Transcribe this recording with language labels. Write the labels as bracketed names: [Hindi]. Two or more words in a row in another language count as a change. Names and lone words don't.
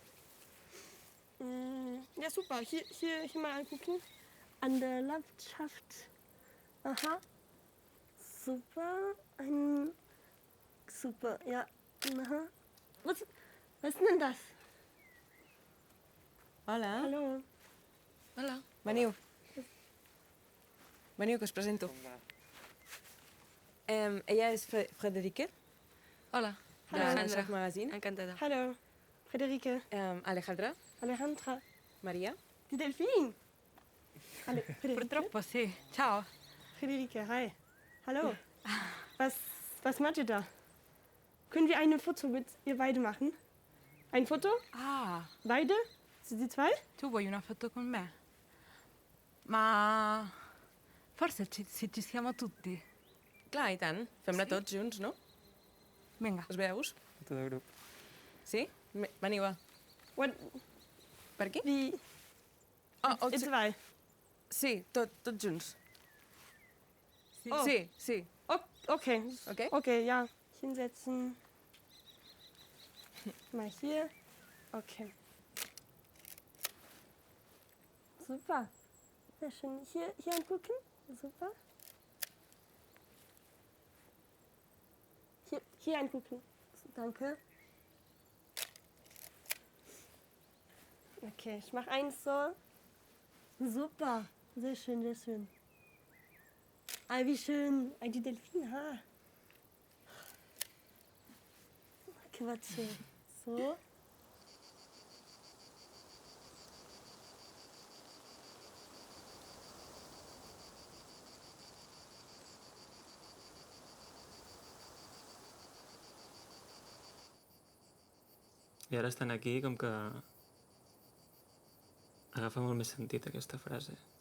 [German] Ja, super. Hier mal angucken. An der Landschaft. Aha. Super. Super, ja. Aha. Was ist denn das? [Catalan] Hola. [German] Hallo. [Catalan] Hola. Veniu. Veniu, que us presento. Ella és Frederike, Hola. de Landschaft Magazine. Encantada. [German] Hallo. Frederike. Alejandra, Alejandra. Maria. Die Delfin. Frederike. [Italian] Purtroppo sì. Ciao. [German] Frederike, hi. Hallo. Was macht ihr da? Können wir ein Foto mit ihr beide machen? Ein Foto? Ah, Beide? Sind die zwei? [Italian] tu vuoi una foto con me? Ma forse se ci siamo tutti. [Catalan] Clar, i tant. Fem-la tots junts, no? Vinga. Us veus? Tot el grup. Sí? Veniu, va. [German] Und [Catalan] Per aquí? [German] wie? Oh, Ihr zwei. [Catalan] sí, tots junts. Oh. Sí. [German] Okay. Okay? Okay, ja. Hinsetzen. Mal hier. Okay. Super. Sehr schön. Hier angucken. Super. Hier angucken. Danke. Okay, ich mache eins so. Super. Sehr schön, sehr schön. Ah, wie schön. Die Delfine, ha. Okay, warte. So. [Catalan] I ara estan aquí com que agafa molt més sentit aquesta frase.